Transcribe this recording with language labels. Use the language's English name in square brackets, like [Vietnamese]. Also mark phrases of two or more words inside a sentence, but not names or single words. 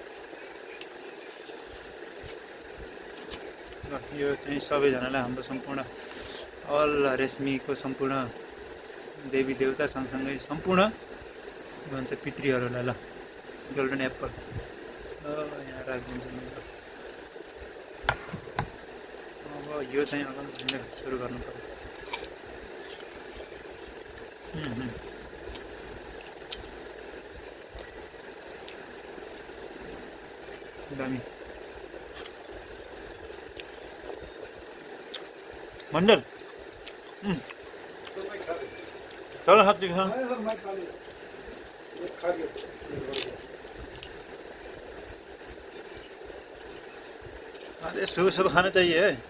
[Nepali] यो चाहिँ सबैजनालाई, हाम्रो सम्पूर्ण अल रेशमीको सम्पूर्ण देवी देवता सँगसँगै सम्पूर्ण भन्छ पितृहरूलाई ल गोल्डन एप्पल यहाँ राखिदिन्छु नि। अब यो चाहिँ अब सुरु गर्नु पर्यो। दामी मंडल। [Hindi] चलो हाथ दिखा। अरे सुबह सुबह खाना चाहिए।